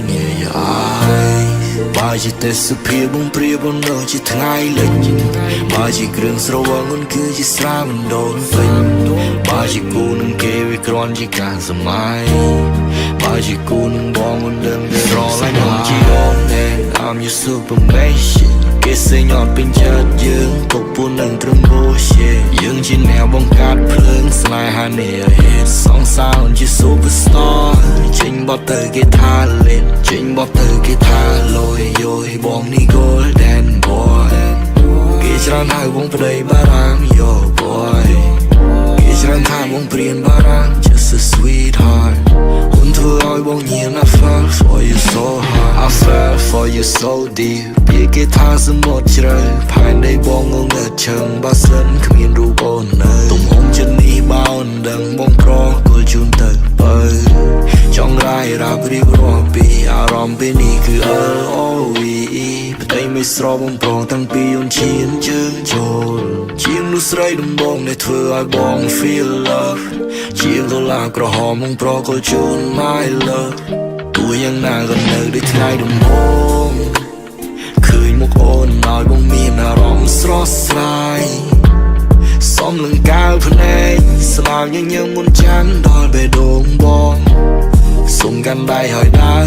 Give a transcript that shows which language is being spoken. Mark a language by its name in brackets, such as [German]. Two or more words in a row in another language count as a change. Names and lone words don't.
[English] in your eyes [Khmer] បើជាទេសភាពបងព្រាបបងដូចជាថ្ងៃលិចបើជាគ្រឿងស្រវឹងអូនគឺជាស្រាមិនដូនពេញបើជាគូនឹងគេវាគ្រាន់ជាការសម័យបើជាគូនឹងបងអូនដឹងតែស្រឡាញ់បងជាអូន [English] I'm your superman [Khmer] គេសេញអត់ពេញចិត្ត នឹងត្រឹម bullshit យើងជាអ្នកបង្កើតភ្លើងស្នេហានេះ [English] hit song sound [Khmer] ជា superstar ចេញបទទៅគេ ថាលេងចេញបទទៅគេថាលយយោយបងនេះ [English] golden boy [Khmer] គេច្រើនហៅបងប្តីបារាំង [English] yo boy [Khmer] គេច្រើនថាបងព្រានបារាំង [English] just a sweetheart [Khmer] ហ៊ុនធ្វើឲ្យបងញៀន [English] I fell for you so hard I fell for you so deep [Khmer] ពីគេថាសមុទ្រជ្រៅផែនដីបងងងឹ តឈឹងបើសិនគ្មានរូបអូននៅទំហំចិត្តនេះបោនដឹងបងប្រគល់ជូនទៅបើចង់រាយរាប់រៀបរាប់ពីអារម្មណ៍ពេលនេះគឺ LOVE ផ្ទៃមិនស្របងប្រងតាំងពីអូនឈានជើងចូលជាងនោះស្រីដំបងដែលធ្វើឲ្យបង [English] feel love [Khmer] ជាងដុល្លារក្រហមបង ប្រគល់ជូន [English] my love [Khmer] ទោះយ៉ាងណាក៏នៅដូចថ្ងៃដំបូងឃើញមុខអូនឲ្យបងមានអារម្មណ៍ស្រស់ស្រាយសំលង្កាលភ្នែកស្លាប់ញញឹមមុនចាំដល់បេះដូងបងសុំកាន់ដៃឲ្យដើរ